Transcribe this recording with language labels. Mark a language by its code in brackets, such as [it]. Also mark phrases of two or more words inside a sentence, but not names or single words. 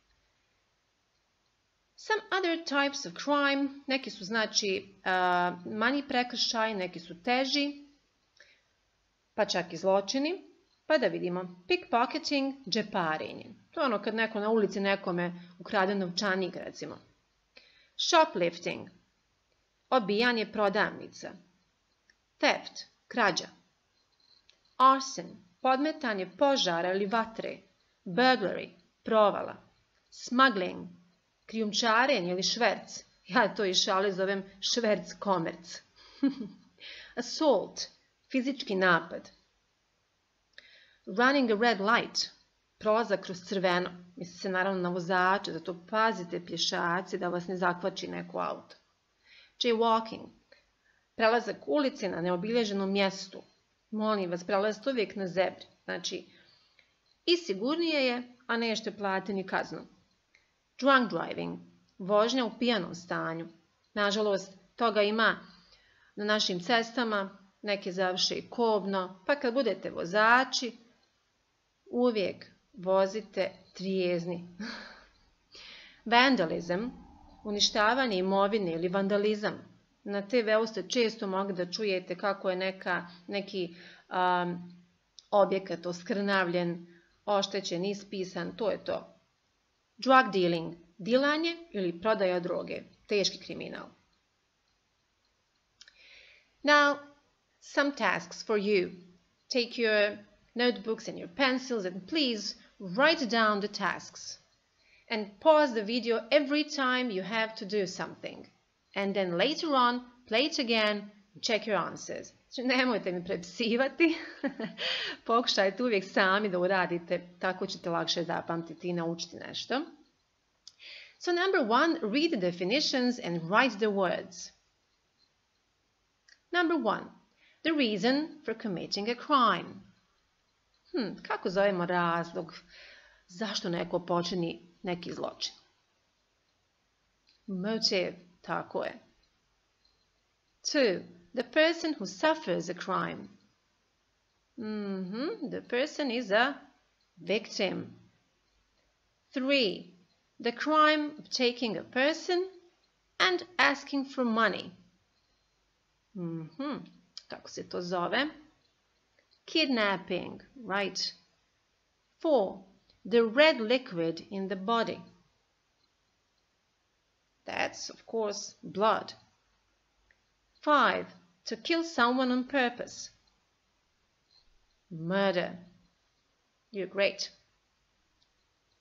[en] Some other types of crime, [bs] neki su znači manji prekršaj, neki su teži, pa čak i zločini. Pa da vidimo, pickpocketing, džeparenje. To je ono kad neko na ulici nekome ukrade novčanik, recimo. Shoplifting, obijanje prodavnica. Theft, krađa. Arson, podmetanje požara ili vatre. Burglary, provala. Smuggling, krijumčarenje ili šverc. Ja to iz šale zovem šverc komerc. Assault, fizički napad. [en] Running a red light, [bs] prolazak kroz crveno. Misli se naravno na vozača, zato pazite pješaci da vas ne zakvači neko auto. Jaywalking, prelazak ulice na neobilježenom mjestu. Molim vas, prelazite uvijek na zebri. Znači, i sigurnije je, a nećete platiti ni kaznu. [en] Drunk driving, [bs] vožnja u pijanom stanju. Nažalost, toga ima na našim cestama, neke završe i kobno, pa kad budete vozači, uvijek vozite trijezni. Vandalism, uništavanje imovine ili vandalizam. Na TV-u ste često mogli da čujete kako je neki objekat oskrnavljen, oštećen, ispisan, to je to. [en] Drug dealing, [bs] dilanje ili prodaja droge, teški kriminal. [en] Now, some tasks for you. Take your notebooks and your pencils and please write down the tasks. And pause the video every time you have to do something. And then later on, play it again and check your answers. [bs] Znači, nemojte mi prepisivati, pokušajte uvijek sami da uradite, tako ćete lakše zapamtiti i naučiti nešto. [en] So number 1, read the definitions and write the words. Number 1, the reason for committing a crime. [bs] Kako zovemo razlog zašto neko počini neki zločin? Motive, tako je. [en] 2, the person who suffers a crime. The person is a victim. 3, the crime of taking a person and asking for money. [bs] Kako se to zove? [en] Kidnapping, right. 4, the red liquid in the body. That's, of course, blood. 5, to kill someone on purpose. Murder. You're great.